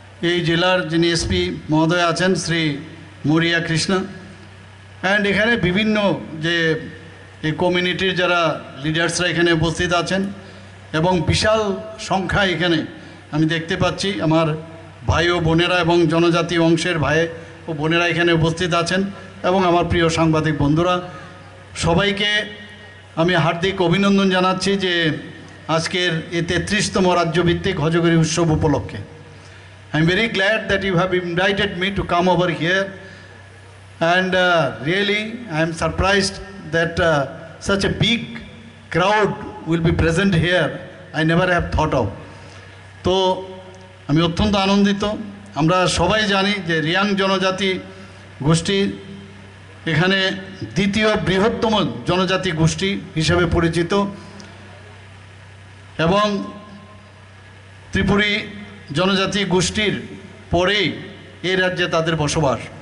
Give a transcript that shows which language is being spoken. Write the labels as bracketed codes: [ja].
[bn] এই জেলার যিনি এসপি মহোদয় আছেন শ্রী মরিয়া কৃষ্ণা অ্যান্ড এখানে বিভিন্ন যে এই কমিউনিটির যারা লিডার্সরা এখানে উপস্থিত আছেন এবং বিশাল সংখ্যায় এখানে আমি দেখতে পাচ্ছি আমার ভাই ও বোনেরা এবং জনজাতি অংশের ভাই ও বোনেরা এখানে উপস্থিত আছেন এবং আমার প্রিয় সাংবাদিক বন্ধুরা, সবাইকে আমি হার্দিক অভিনন্দন জানাচ্ছি যে আজকের এই 33তম রাজ্যভিত্তিক হজগিরি উৎসব উপলক্ষে। [en] I am very glad that you have invited me to come over here and really I am surprised that such a big crowd will be present here. I never have thought of. [bn] তো আমি অত্যন্ত আনন্দিত। আমরা সবাই জানি যে রিয়াং জনজাতি গোষ্ঠী এখানে দ্বিতীয় বৃহত্তম জনজাতি গোষ্ঠী হিসেবে পরিচিত এবং ত্রিপুরী জনজাতি গোষ্ঠীর পরেই এই রাজ্যে তাদের বসবাস।